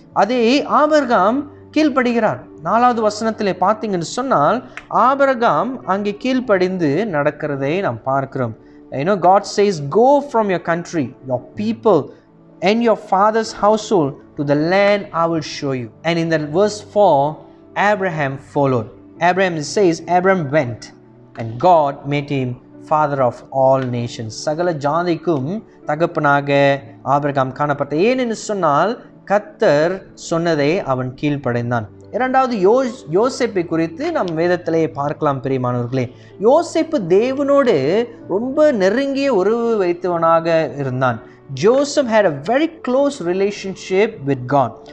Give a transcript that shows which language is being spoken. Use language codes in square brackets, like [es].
[ta] அதே ஆபிரகாம் கீழ்ப்படுகிறார். 4வது வசனத்திலே பார்த்தீங்கன்னு சொன்னால் ஆபிரகாம் அங்கே கீழ்ப்படிந்து நடக்கிறதை நாம் பார்க்கிறோம். [en] God says, go from your country, your people and your father's household to the land I will show you. And in the verse 4, Abraham followed. Abraham says, Abraham went and God made him father of all nations. [ta] சகல ஜாதிக்கும் தகப்பனாக Abraham காணப்பட்ட. ஏனென்று சொன்னால் கர்த்தர் சொன்னதை அவன் கீழ்ப்படைந்தான். 2வது யோசேப்பை குறித்து நாம் வேதத்திலே பார்க்கலாம். பிரியமானவர்களே, யோசேப்பு தேவனோடு ரொம்ப நெருங்கிய உறவு வைத்தவனாக இருந்தான். [en] Joseph had a very close relationship with God.